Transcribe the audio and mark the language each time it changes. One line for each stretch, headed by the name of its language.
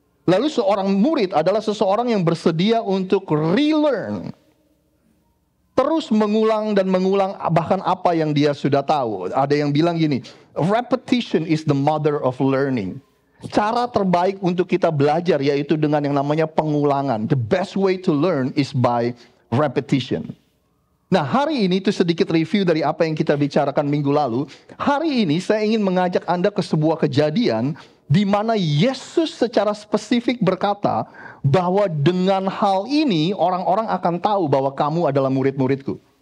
Indonesian: Lalu seorang murid adalah seseorang yang bersedia untuk relearn. Terus mengulang dan mengulang bahkan apa yang dia sudah tahu. Ada yang bilang gini,
English: repetition is the mother of learning.
Indonesian: Cara terbaik untuk kita belajar yaitu dengan yang namanya pengulangan.
English: The best way to learn is by repetition.
Indonesian: Nah, hari ini itu sedikit review dari apa yang kita bicarakan minggu lalu. Hari ini saya ingin mengajak Anda ke sebuah kejadian di mana Yesus secara spesifik berkata bahwa dengan hal ini orang-orang akan tahu bahwa kamu adalah murid-muridku.